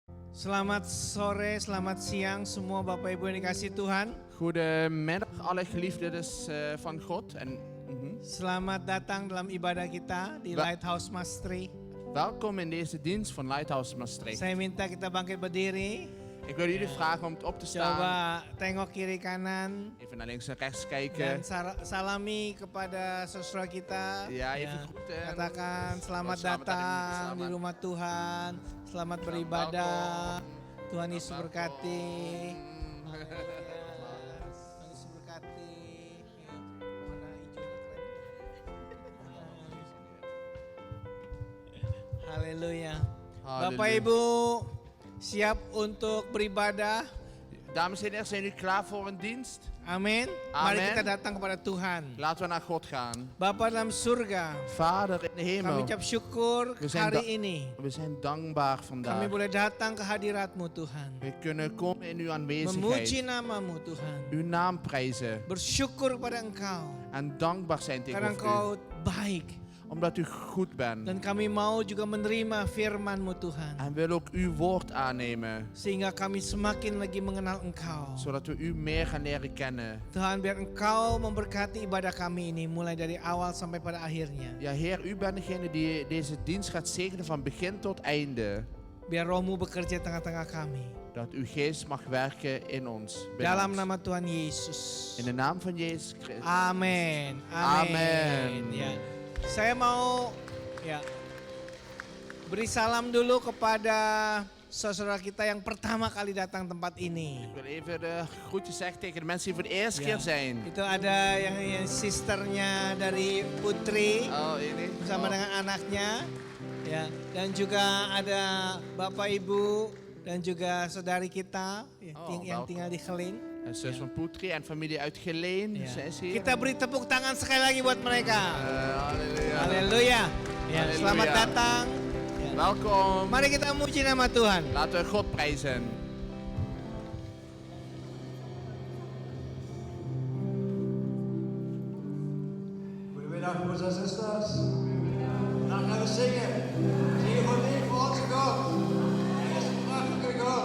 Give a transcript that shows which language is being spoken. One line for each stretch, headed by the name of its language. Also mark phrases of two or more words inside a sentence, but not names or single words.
Indonesian: Selamat sore, selamat siang semua Bapak Ibu yang dikasihi Tuhan.
Dutch: Goedemiddag alle geliefdes van God.
Indonesian: Selamat datang dalam ibadah kita di Lighthouse Maastricht.
Dutch: Welkom in deze dienst van Lighthouse Maastricht.
Indonesian: Saya minta kita bangkit berdiri.
Dutch: Ik wil jullie vragen om op te staan.
Indonesian: Coba tengok kiri kanan.
Dutch: Even naar links en rechts Dan kijken.
Indonesian: salami kepada saudara kita.
Dutch: Ja, even groeten.
Indonesian: Katakan selamat Selamat datang datang. di rumah Tuhan. Selamat beribadah. Tuhan Yesus berkati. Tuhan Yesus berkati. Warna hijaunya keren. Haleluya. Bapak Ibu siap untuk beribadah?
Dutch: Dames en heren, zijn jullie klaar voor een dienst?
Indonesian: Amin.
Dutch: Amen.
Indonesian: Mari kita datang kepada Tuhan.
Dutch: Laten we naar God gaan.
Indonesian: Bapa dalam surga,
Dutch: Vader in de
Indonesian: kami
Dutch: hemel,
Indonesian: ucap syukur
Dutch: We zijn
Indonesian: hari ini.
Dutch: we zijn dankbaar
Indonesian: Kami
Dutch: vandaag.
Indonesian: boleh datang ke hadirat-Mu Tuhan.
Dutch: We kunnen komen in uw
Indonesian: Memuji
Dutch: aanwezigheid,
Indonesian: nama-Mu Tuhan.
Dutch: uw naam prijzen
Indonesian: Bersyukur kepada Engkau.
Dutch: en dankbaar zijn
Indonesian: Karena
Dutch: tegenover u.
Indonesian: Engkau baik.
Dutch: Omdat u goed bent.
Indonesian: Dan kami mau juga menerima firman-Mu Tuhan.
Dutch: En wil ook uw woord aannemen.
Indonesian: Sehingga kami semakin lagi mengenal Engkau.
Dutch: Zodat we u meer gaan leren kennen.
Indonesian: Tuhan, biar Engkau memberkati ibadah kami ini mulai dari awal sampai pada akhirnya.
Dutch: Ja, Heer, u bent degene die deze dienst gaat zegenen van begin tot einde.
Indonesian: Biar Roh-Mu bekerja tengah-tengah kami.
Dutch: Dat uw geest mag werken in ons. binnen
Indonesian: Dalam
Dutch: ons.
Indonesian: nama Tuhan Yesus.
Dutch: In de naam van Jezus Christus.
Indonesian: Amin. Amin. Ya. Saya mau beri salam dulu kepada saudara kita yang pertama kali datang tempat ini.
Dutch: Ik wil even de groetjes zeggen tegen de mensen die voor de eerste
Indonesian: Ya.
Dutch: keer zijn.
Indonesian: Itu ada yang sisternya dari Putri Oh, ini. bersama dengan anaknya. Ya, dan juga ada Bapak Ibu dan juga saudari kita yang
Dutch: welkom.
Indonesian: tinggal di Geleen.
Dutch: Een zus van Poetri en familie uit Geleen.
Indonesian: Ya.
Dutch: Zij is hier.
Indonesian: Kita beri tepuk tangan sekali lagi buat mereka.
Dutch: Halleluja.
Indonesian: Haleluya. Ya, Haleluya. selamat datang. Ya.
Dutch: Welkom.
Indonesian: Mari kita muji nama Tuhan.
Dutch: Laten we God prijzen. Goedemiddag, broers en zusters. Dan gaan we zingen. Zingen voor lief voor onze God. Hij is een prachtige God.